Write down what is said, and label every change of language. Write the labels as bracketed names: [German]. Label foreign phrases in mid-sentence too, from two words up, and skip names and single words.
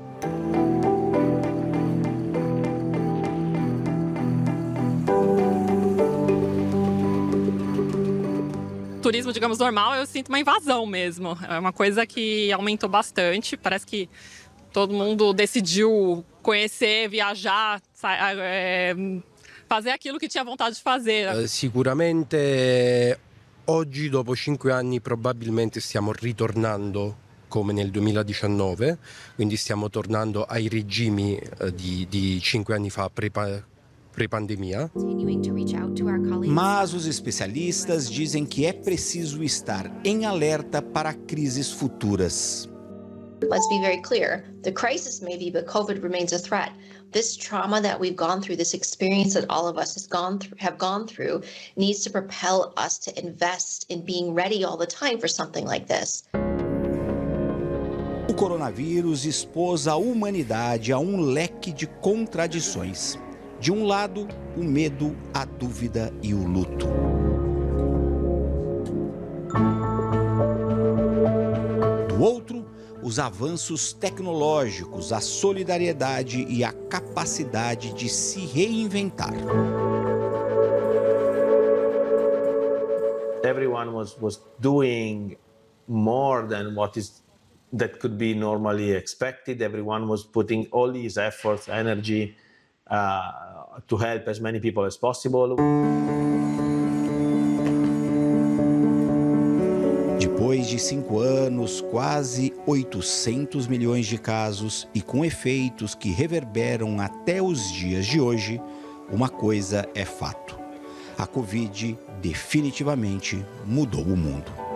[Portuguese] Turismo, digamos, normal, eu sinto uma invasão mesmo. É uma coisa que aumentou bastante. Parece que todo mundo decidiu conhecer, viajar, fazer aquilo que tinha vontade de fazer. [Italian] Sicuramente oggi, dopo 5 anni, probabilmente stiamo ritornando come nel 2019, quindi stiamo tornando ai regimi di 5 anni fa pré-pandemia. [Portuguese] Mas os especialistas dizem que é preciso estar em alerta para crises futuras. [English] Let's be very clear. The crisis may be, but COVID remains a threat. This trauma that we've gone through, this experience that all of us have gone through, needs to propel us to invest in being ready all the time for something like this. [Portuguese] O coronavírus expôs a humanidade a um leque de contradições. De um lado, o medo, a dúvida e o luto. Do outro, os avanços tecnológicos, a solidariedade e a capacidade de se reinventar. [English] Everyone was doing more than that could be normally expected. Everyone was putting all these efforts, energy to help as many people as possible. [Portuguese] Depois de 5 anos, quase 800 milhões de casos e com efeitos que reverberam até os dias de hoje, uma coisa é fato: a Covid definitivamente mudou o mundo.